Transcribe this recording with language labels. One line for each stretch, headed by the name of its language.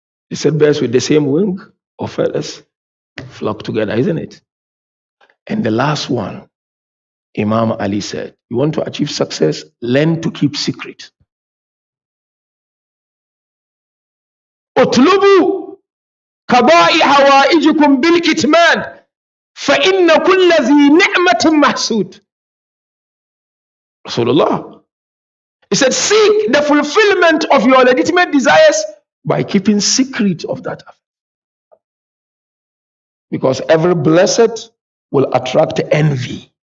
English: He said, birds with the same wing or feathers flock together, isn't it? And the last one, Imam Ali said, you want to achieve success? Learn to keep secret.
Arabic: اطلبوا قضاء حوائجكم بالكتمان فإن كل ذي نعمة محسود.
English: Rasulullah. He said, seek the fulfillment of your legitimate desires by keeping secret of that. Because every blessed will attract envy.